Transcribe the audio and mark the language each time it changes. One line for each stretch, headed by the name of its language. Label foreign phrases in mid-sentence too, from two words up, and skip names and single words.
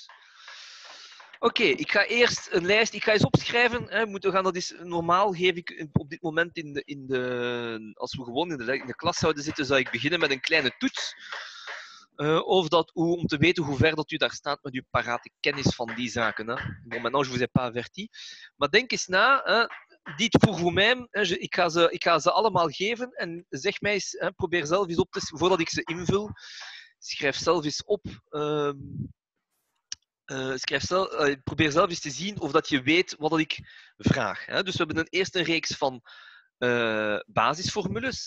Dutch: Oké, ik ga eerst een lijst. Ik ga eens opschrijven. We gaan dat eens, normaal geef ik op dit moment als we gewoon in de klas zouden zitten, zou ik beginnen met een kleine toets. Om te weten hoe ver dat u daar staat met uw parate kennis van die zaken.
French: Bon, maintenant, je vous ai pas averti.
Dutch: Maar denk eens na.
French: Dites pour vous-même.
Dutch: Ik ga ze allemaal geven en zeg mij eens, probeer zelf eens op te... Voordat ik ze invul, schrijf zelf eens op. Probeer zelf eens te zien of dat je weet wat ik vraag. Dus we hebben eerst een reeks van basisformules.